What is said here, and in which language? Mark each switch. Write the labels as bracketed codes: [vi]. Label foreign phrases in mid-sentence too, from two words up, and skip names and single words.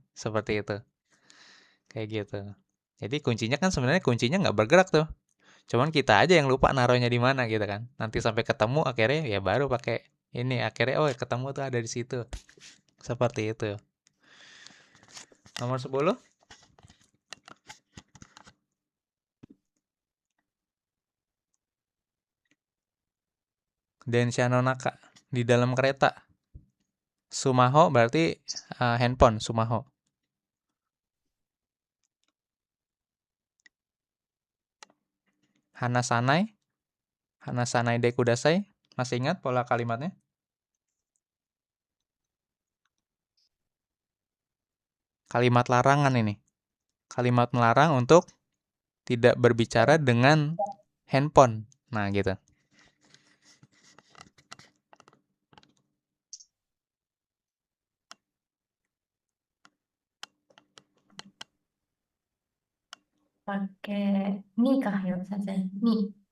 [id] Seperti itu. Kayak gitu. Jadi kuncinya kan sebenarnya kuncinya nggak bergerak tuh. Cuman kita aja yang lupa naruhnya di mana gitu kan. Nanti sampai ketemu akhirnya ya baru pakai ini. Akhirnya oh ketemu tuh ada di situ. Seperti itu. Nomor 10. [ja] 電車 の 中. [id] Di dalam kereta. Sumaho berarti handphone. [ja] スマホ。話さない. 話さない で ください. [id] Masih ingat pola kalimatnya? Kalimat larangan ini. Kalimat melarang untuk tidak berbicara dengan handphone. Nah, gitu. Pakai ni kah ya Sensei? Ni.